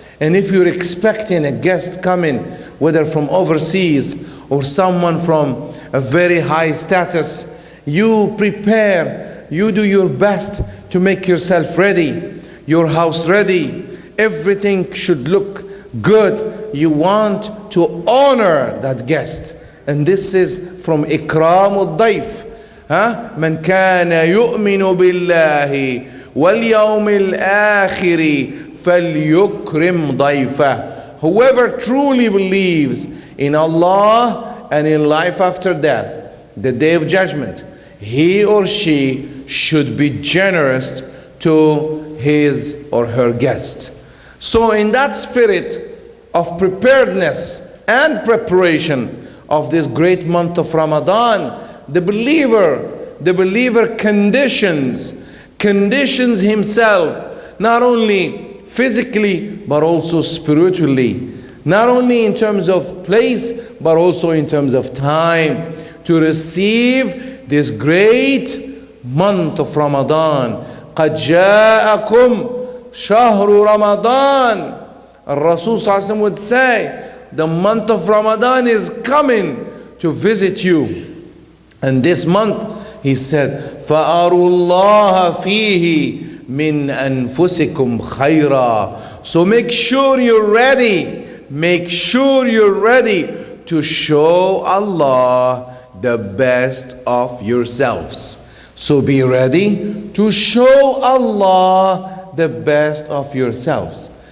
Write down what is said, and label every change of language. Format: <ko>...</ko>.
<en>And if you're expecting a guest coming, whether from overseas or someone from a very high status, you prepare, you do your best to make yourself ready, your house ready. Everything should look good. You want to honor that guest. And this is from Ikram al-Dayf.</en> <ar>من كان يؤمن بالله واليوم الآخر فليكرم ضيفه.</ar> <en>Whoever truly believes in Allah and in life after death, the day of judgment, he or she should be generous to his or her guests. So in that spirit of preparedness and preparation of this great month of Ramadan, the believer conditions himself, not only physically but also spiritually, not only in terms of place but also in terms of time, to receive this great month of Ramadan.</en> <ar>قَدْ جَاءَكُمْ شهر رمضان.</ar> <en>Rasul sallallahu alaihi wasallam would say, the month of Ramadan is coming to visit you. And this month, he said,</en> <ar>فَأَرُوا اللَّهَ فِيهِ مِنْ أَنفُسِكُمْ خَيْرًا.</ar> <en>So make sure you're ready. Make sure you're ready to show Allah the best of yourselves. So be ready to show Allah the best of yourselves.</en>